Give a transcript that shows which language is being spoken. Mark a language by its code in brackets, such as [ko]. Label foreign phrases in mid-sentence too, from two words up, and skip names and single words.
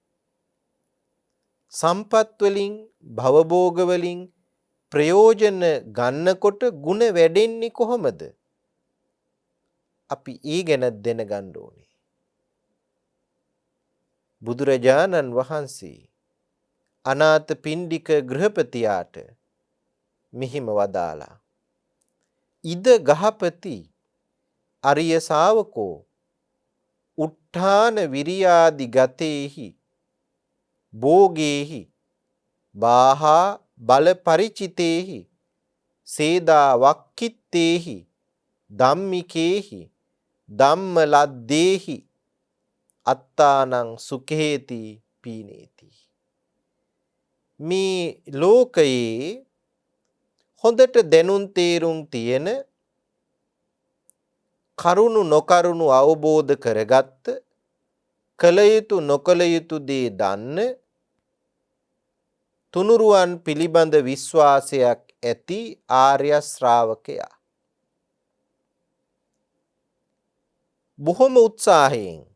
[si] සම්පත් වලින් භවභෝග වලින් ප්‍රයෝජන ගන්නකොට ගුණ වැඩෙන්නේ කොහොමද? අපි ඒ ගැන දැනගන්න ඕනේ. බුදුරජාණන් වහන්සේ අනාථ පිණ්ඩික ගෘහපතියාට මෙහිම වදාලා. [pi] ඉද ගහපති අරිය ශාවකෝ උත්ථාන විරියාදි ගතේහි භෝගේහි බාහා බල පරිචිතේහි සේදා වක්කිත්තේහි ධම්මිකේහි ධම්ම ලද්දේහි අත්තානං සුඛේති පීනේති. [si] මේ ලෝකයේ හොඳට දැනුම් තේරුම් තියෙන කරුණු නොකරුණු අවබෝධ කරගත්ත කල යුතු නොකල යුතු දේ දන්න තුනුරුවන් පිළිබඳ විශ්වාසයක් ඇති ආර්ය ශ්‍රාවකයා බොහොම උත්සාහයෙන්